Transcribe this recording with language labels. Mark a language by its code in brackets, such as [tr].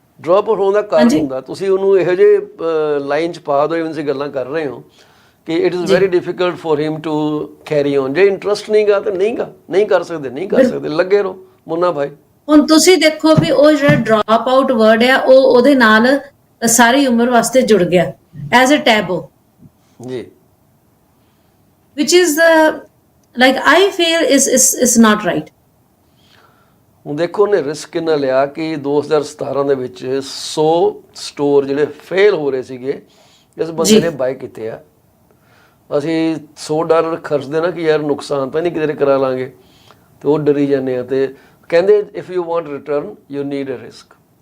[pa] Drop out ਹੋਣ ਦਾ ਕਾਰਨ ਹੁੰਦਾ ਤੁਸੀਂ ਉਹਨੂੰ ਇਹੋ ਜਿਹੇ ਲਾਈਨ 'ਚ ਪਾ ਦਿਓ, ਤੁਸੀਂ ਗੱਲਾਂ ਕਰ ਰਹੇ ਹੋ ਕਿ [en] It is very difficult for him to carry on. [pa] ਜੇ ਇੰਟਰਸਟ ਨਹੀਂਗਾ ਤਾਂ ਨਹੀਂ ਕਰ ਸਕਦੇ, ਲੱਗੇ ਰਹੋ ਮੁੰਨਾ ਭਾਈ। ਹੁਣ ਤੁਸੀਂ ਦੇਖੋ ਵੀ ਉਹ ਜਿਹੜਾ ਡ੍ਰੌਪ ਆਊਟ ਵਰਡ ਆ ਉਹ ਉਹਦੇ ਨਾਲ ਸਾਰੀ ਉਮਰ ਵਾਸਤੇ ਜੁੜ ਗਿਆ [en] as a taboo [pa] ਜੀ, [en] which is like I feel is not right। [pa] ਹੁਣ ਦੇਖੋ ਉਹਨੇ ਰਿਸਕ ਕਿੰਨਾ ਲਿਆ ਕਿ 2017 ਦੇ ਵਿੱਚ 100 ਸਟੋਰ ਜਿਹੜੇ ਫੇਲ ਹੋ ਰਹੇ ਸੀਗੇ, ਇਸ ਬੰਦੇ ਨੇ ਬਾਈ ਕੀਤੇ ਆ। ਅਸੀਂ $100 ਖਰਚਦੇ ਨਾ ਕਿ ਯਾਰ ਨੁਕਸਾਨ ਤਾਂ ਨਹੀਂ ਕਿਤੇ ਕਰਾ ਲਾਂਗੇ, ਤੇ ਉਹ ਡਰੀ ਜਾਂਦੇ ਆ। ਤੇ ਕਹਿੰਦੇ [en] If you want return you need a risk.